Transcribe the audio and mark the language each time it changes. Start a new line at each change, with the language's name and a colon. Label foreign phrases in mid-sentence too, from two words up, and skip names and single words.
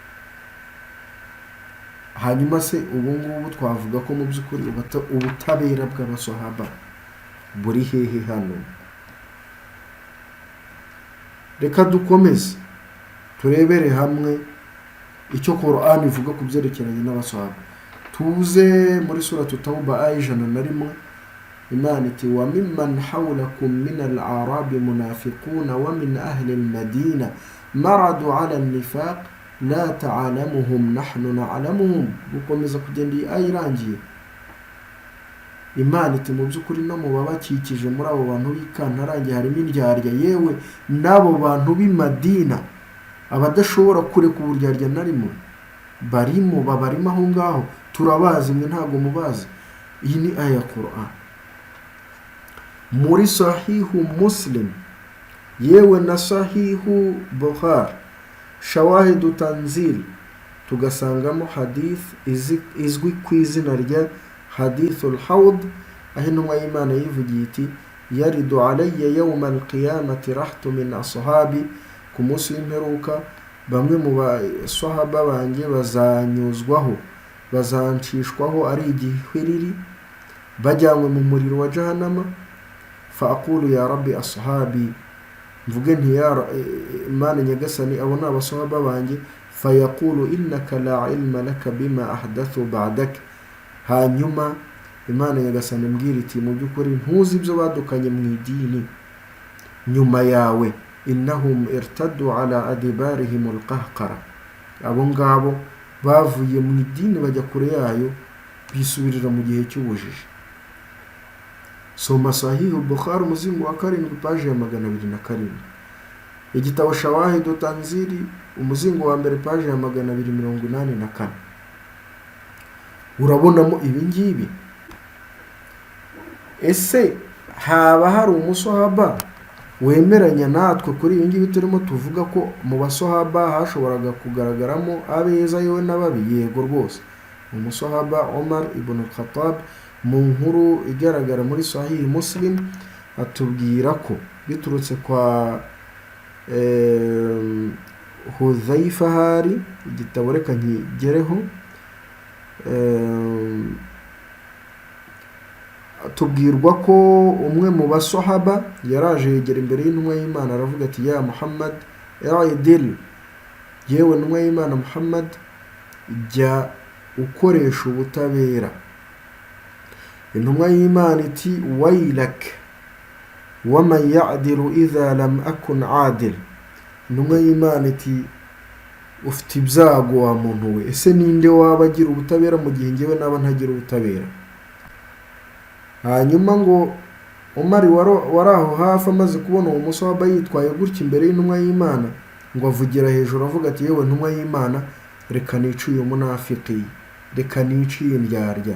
Kinyarwanda: Hanyuma se ubu ngubu twavuga ko mu by'ukuri ubutabera bw'abasahaba buri hehe hano? Reka dukomeze turebere hamwe icyo Qur'an ivuga ku byerekeranye n'abasahaba. Tuze muri suratu Tauba aya 101, Imana iti
Arabic: وممن حولكم من الأعراب منافقون ومن أهل المدينة مردوا على النفاق لا تعلمهم نحن نعلمهم.
Kinyarwanda: Gukomeza kugenda iyi aya irangiye, Imana iti mu by'ukuri no mu babakikije muri abo bantu b'ikantarange harimo indyarya, yewe n'abo bantu b'i Madina abadashobora kureka uburyarya na rimwe babarimo aho ngaho, turabazi mwe ntabwo mubazi. Iyi ni aya ya Qur'an. Muri sahihu Muslim yewe na sahihu Bukhari shawahidu tanzil tugasangamo hadith izwi ku izina rya hadithul hawd, aho intumwa y'Imana yivugiye iti
Arabic: يرد علي يوم القيامة رهط من أصحابي,
Kinyarwanda: ku munsi w'imperuka bamwe mu basahaba banjye bazanyuzwaho, bazancishwaho ari igihwiriri bajyanywe mu muriro wa jahannama.
Arabic: فأقول يا رب أصحابي,
Kinyarwanda: mvuge nti ya Imana nyagasani abo ni abasahaba banjye.
Arabic: فيقول إنك لا علم لك بما أحدثوا بعدك,
Kinyarwanda: hanyuma Imana nyagasani mbwira iti mu by'ukuri ntuzi ibyo badukanye mu idini nyuma yawe.
Arabic: إنهم ارتدوا على أدبارهم القهقرى,
Kinyarwanda: abo ngabo bavuye mu idini bajya kure yayo bisubirira mu gihe cy'ubujiji. Soma sahihu Bukhari umuzingo wa 7 paji ya 207, igitabo shawahidu tanzili umuzingo wa 1 paji ya 284. Urabonamo ibi ngibi. Ese haba hari umusahaba wemeranya natwe kuri ibi ngibi turimo tuvuga ko mu basahaba hashoboraga kugaragaramo abeza yewe n'ababi? Yego rwose. Umusahaba Umar ibn al-Khattab mu nkuru igaragara muri Sahih Muslim atubwira ko biturutse kwa Hudhaifa hari igitabo reka nkigereho, tubwirwa ko umwe mu basahaba yaraje yegera imbere y'intumwa y'Imana aravuga ati
Arabic: يا محمد اعدل,
Kinyarwanda: yewe intumwa y'Imana Muhammad jya ukoresha ubutabera. Intumwa y'Imana iti
Arabic: ويلك ومن يعدل إذا لم أكن عادل.
Kinyarwanda: Intumwa y'Imana iti ufite ibyago wa muntu we, ese ninde waba agira ubutabera mu gihe ngewe naba ntagira ubutabera? Hanyuma ngo Umar waraho hafi amaze kubona uwo musahaba yitwaye gutya imbere y'intumwa y'Imana, ngo avugira hejuru avuga ati yewe intumwa y'Imana reka nice uyu munafiki, reka niciye indyarya.